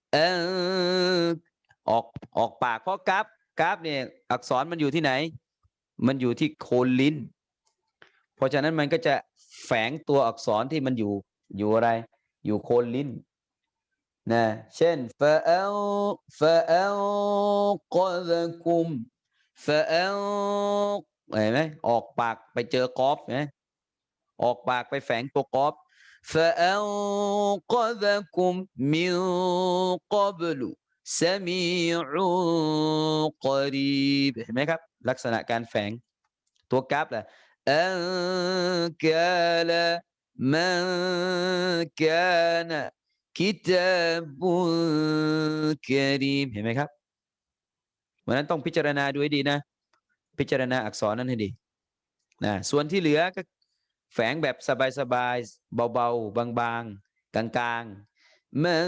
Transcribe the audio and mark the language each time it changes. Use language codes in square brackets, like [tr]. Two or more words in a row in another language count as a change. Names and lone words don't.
[th] ออกปากเพราะกราฟเนี่ยอักษรมันอยู่ที่ไหนมันอยู่ที่โคนลิ้นเพราะฉะนั้นมันก็จะแฝงตัวอักษรที่มันอยู่อะไรอยู่โคนลิ้นนะเช่น กอซกุมเห็นไหมออกปากไปเจอกอฟนะออกปากไปแฝงตัวกอฟ [ar] فأنقذكم من قبل سميع قريب [th] เห็นไหมครับลักษณะการ แฝงตัวกราฟแหละอันกาลมันกานะกิตาบุกรีมเห็นไหมครับวันนั้นต้องพิจารณาดูให้ดีนะพิจารณาอักษรนั้นให้ดีนะส่วนที่เหลือก็แฝงแบบสบายๆเบาๆบางๆกลางๆมัน